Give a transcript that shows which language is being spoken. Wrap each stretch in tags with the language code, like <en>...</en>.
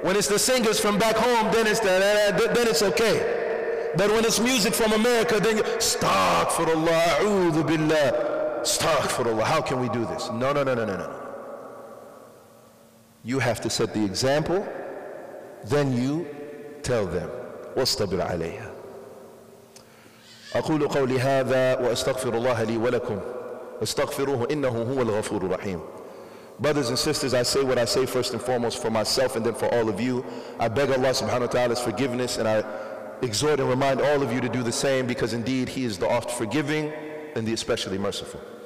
<en>When it's the singers from back home, then it's okay. But when it's music from America, then you astaghfirullah, a'udhu billah, astaghfirullah. How can we do this? No. You have to set the example, then you tell them.</en> <ar>واصطبر عليها. أقول قولي هذا وأستغفر الله لي ولكم استغفروه إنه هو الغفور الرحيم.</ar> <en>Brothers and sisters, I say what I say first and foremost for myself and then for all of you. I beg Allah subhanahu wa ta'ala's forgiveness, and I exhort and remind all of you to do the same, because indeed He is the oft forgiving and the especially merciful.</en>